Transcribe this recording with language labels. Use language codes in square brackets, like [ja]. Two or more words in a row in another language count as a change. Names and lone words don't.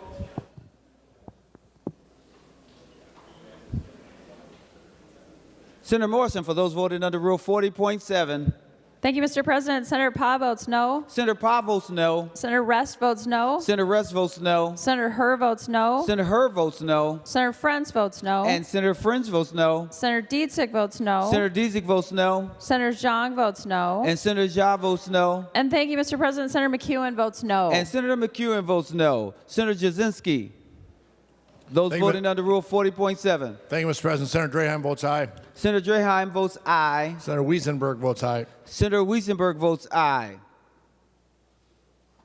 [en] Senator Morrison, for those voting under Rule 40.7. Thank you, Mr. President. Senator Pah votes no. Senator Pah votes no. Senator Rest votes no. Senator Rest votes no. Senator Herr votes no. Senator Herr votes no. Senator Frenz votes no. And Senator Frenz votes no. Senator Dietzig votes no. Senator Dietzig votes no. Senator Zhang votes no. And Senator Jha votes no. And thank you, Mr. President. Senator McEwen votes no. And Senator McEwen votes no. Senator Jasinski. Those Thank you, voting under Rule 40.7. Thank you, Mr. President. Senator Draheim votes aye. Senator Draheim votes aye. Senator Wiesenberg votes aye. Senator Wiesenberg votes aye.